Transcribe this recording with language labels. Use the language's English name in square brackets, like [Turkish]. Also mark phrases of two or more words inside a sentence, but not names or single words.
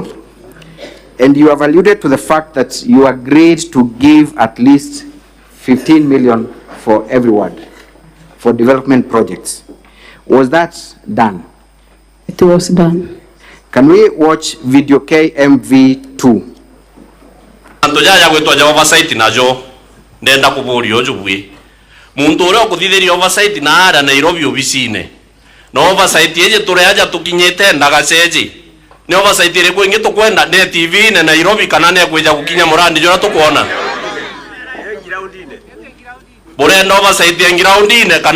[English] And you have alluded to the fact that you agreed to give at least 15 million for every ward for development projects. Was that done? It was done. Can we watch video KMV2? [Meru] Antojaja gwetwa ja oversight najo ndenda kuburi ojubwe muntu uri okuthithiria oversight na ara Nairobi obicine no oversight yeje tureaja tukinyete ndagaceji ni oversight ire kwingi tukwenda ne TV ne Nairobi kana ne kweja gukinya murandi jora tukuona burenda oversight ya groundine kana